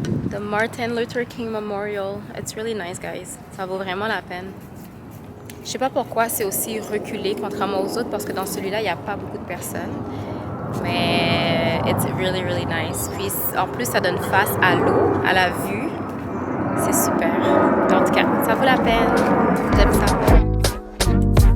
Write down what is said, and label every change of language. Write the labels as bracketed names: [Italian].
[English] The Martin Luther King Memorial. It's really nice, guys. [French] Ça vaut vraiment la peine. Je sais pas pourquoi c'est aussi reculé contrairement aux autres, parce que dans celui-là, il n'y a pas beaucoup de personnes. [English] Mais it's really, really nice. [French] Puis en plus, ça donne face à l'eau, à la vue. C'est super. En tout cas, ça vaut la peine. J'aime ça.